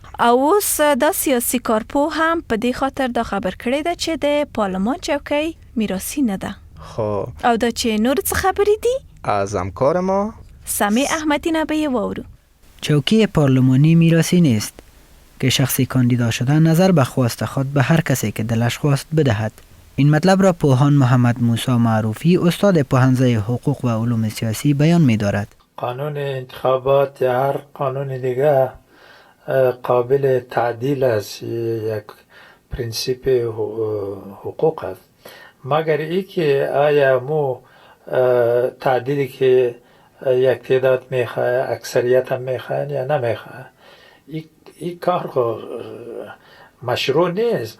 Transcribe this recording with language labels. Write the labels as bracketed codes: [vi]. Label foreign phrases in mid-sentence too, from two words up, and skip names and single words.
[ps] او اوس دا سیاسي کارپو هم په دې خاطر دا خبر کړی ده چې د پارلمان چوکۍ میراثي نه ده. خب او دا چې نور څه خبرې دي [fa] از همکار ما [ps] سمیع احمدی نه به وورو. [fa] چوکۍ پارلمانی میراثی نیست که شخصی کاندیدا شده نظر به خواست خود به هر کسی که دلش خواست بدهد. این مطلب را پوهان محمد موسی معروفی استاد پوهنځی حقوق و علوم سیاسی بیان می دارد. قانون انتخابات یا هر قانون دیگه قابل تعدیل است، یک پرینسیپ حقوق است، مگر ای که آیا مو تعدیلی که یک تعداد میخواه اکثریت هم میخواه یا نمیخواه این کار مشروع نیست.